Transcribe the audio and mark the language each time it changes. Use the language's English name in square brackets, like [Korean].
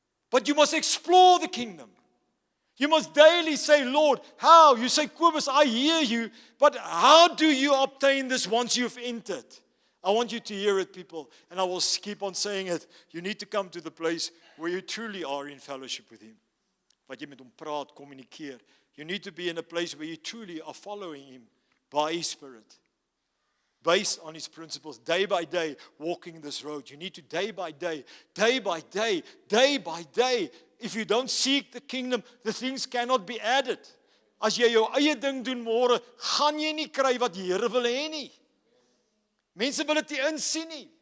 [English] But you must explore the kingdom. You must daily say, Lord, how? You say, Kobus, I hear you, but how do you obtain this once you've entered? I want you to hear it, people, and I will keep on saying it. You need to come to the place where you truly are in fellowship with him, [Afrikaans] wat jy met hom praat, kommunikeer. [English] You need to be in a place where you truly are following him by his Spirit. Based on his principles, day by day, walking this road. You need to day by day, day by day, day by day. If you don't seek the kingdom, the things cannot be added. [Afrikaans] As jy jou eie ding doen môre, gaan jy nie kry wat die Here wil hê nie. Mense wil dit nie insien nie.